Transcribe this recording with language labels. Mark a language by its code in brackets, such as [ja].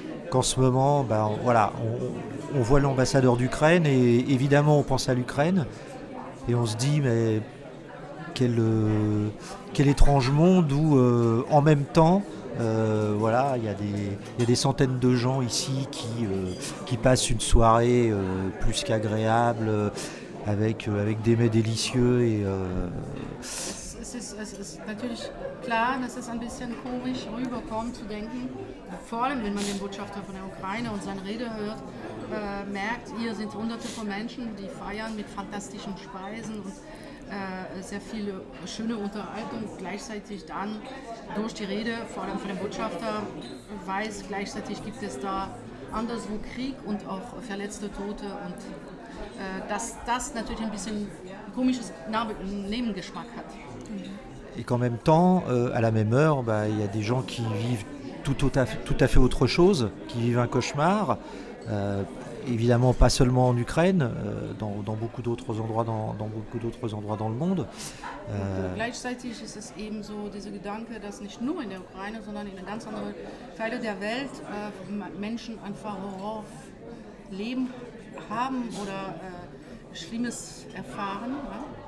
[fr] qu'en ce moment, on voit l'ambassadeur d'Ukraine et évidemment on pense à l'Ukraine et on se dit mais quel étrange monde où en même temps il y a des centaines de gens ici qui passent une soirée plus qu'agréable avec des mets délicieux et [de] Es ist natürlich klar, dass es ein bisschen komisch rüberkommt zu denken, vor allem wenn man den Botschafter von der Ukraine und seine Rede hört, merkt, hier sind hunderte von Menschen, die feiern mit fantastischen Speisen und sehr viele schöne Unterhaltung. Gleichzeitig dann durch die Rede, vor allem von dem Botschafter, weiß, gleichzeitig gibt es da anderswo Krieg und auch verletzte Tote und dass das natürlich ein bisschen komisches Nebengeschmack hat. [fr] Et qu'en même temps, à la même heure, il y a des gens qui vivent tout à fait autre chose, qui vivent un cauchemar. Évidemment, pas seulement en Ukraine, dans beaucoup d'autres endroits dans le monde. [de] Gleichzeitig ist es eben so dieser Gedanke, dass nicht nur in der Ukraine, sondern in ganz anderen Teilen der Welt Menschen einfach Horrorleben haben oder Schlimmes erfahren. Ja?